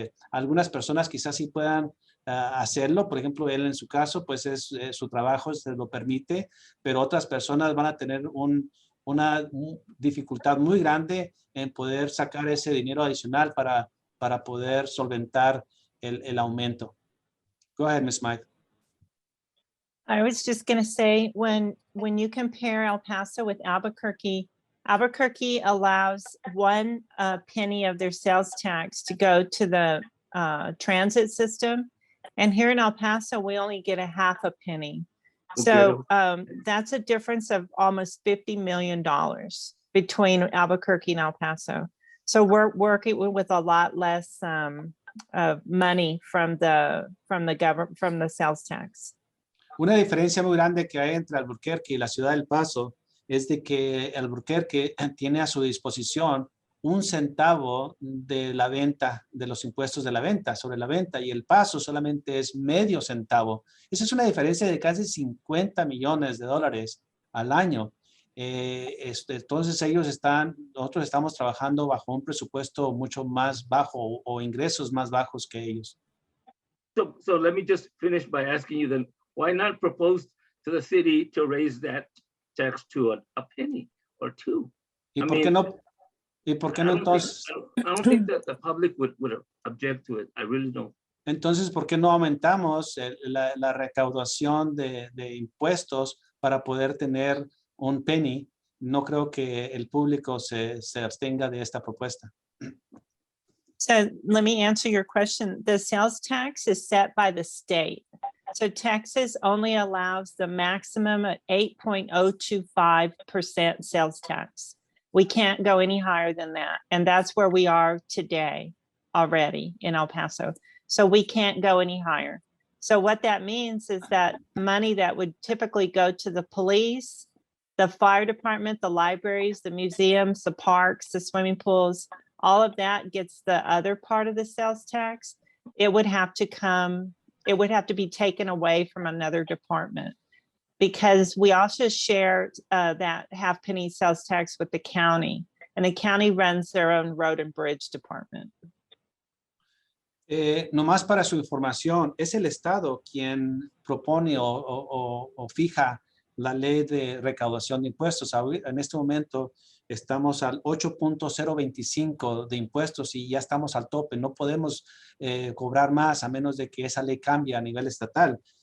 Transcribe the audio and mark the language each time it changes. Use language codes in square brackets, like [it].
[es] Algunas personas quizás sí puedan hacerlo. Por ejemplo, él en su caso, pues su trabajo se lo permite, pero otras personas van a tener una dificultad muy grande en poder sacar ese dinero adicional para poder solventar el aumento. [en] Go ahead, Ms. Mike. I was just going to say, when you compare El Paso with Albuquerque allows 1 penny of their sales tax to go to the transit system. And here in El Paso, we only get a half a penny. So that's a difference of almost $50 million between Albuquerque and El Paso. So we're working with a lot less money from the government, from the sales tax. [es] Una diferencia muy grande que hay entre Albuquerque y la ciudad del Paso es de que Albuquerque tiene a su disposición 1 centavo de la venta, de los impuestos de la venta, sobre la venta, y El Paso solamente es medio centavo. Esa es una diferencia de casi $50 millones al año. Entonces nosotros estamos trabajando bajo un presupuesto mucho más bajo, o ingresos más bajos que ellos. [en] So let me just finish by asking you then, why not propose to the city to raise that tax to a penny or 2? [es] ¿Y por qué no? ¿Y por qué no entonces? [en] I don't think that the public would object to it. I really don't. [es] Entonces, ¿por qué no aumentamos la recaudación de impuestos para poder tener un penny? No creo que el público se abstenga de esta propuesta. [en] So let me answer your question. The sales tax is set by the state. So Texas only allows the maximum at 8.025% sales tax. We can't go any higher than that. And that's where we are today already in El Paso. So we can't go any higher. So what that means is that money that would typically go to the police the fire department, the libraries, the museums, the parks, the swimming pools, all of that gets the other part of the sales tax. It would have to be taken away from another department, because we also share that half penny sales tax with the county, and the county runs their own road and bridge department. [es] Nomás para su información, es el Estado quien propone o fija la ley de recaudación de impuestos. En este momento estamos al 8.025 de impuestos y ya estamos al tope. No podemos cobrar más a menos de que esa ley cambie a nivel estatal.